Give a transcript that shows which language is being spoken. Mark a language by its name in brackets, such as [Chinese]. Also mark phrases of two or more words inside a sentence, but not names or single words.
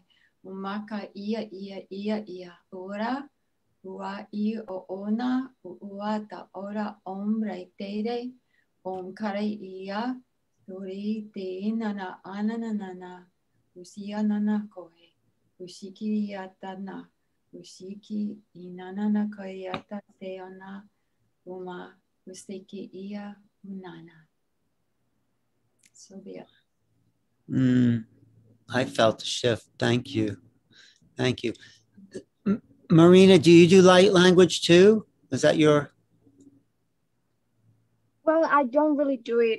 [English] umaka ia ora ua I o ona ua ta ora ombre tere kare ia tori te inana ananana usia nana koe ushiki iatana ushiki inanana koiata te ona uma usteki ia unana. So be it. I felt a shift. Thank you. Thank you. Marina, do you do light language too? Is that your? Well, I don't really do it.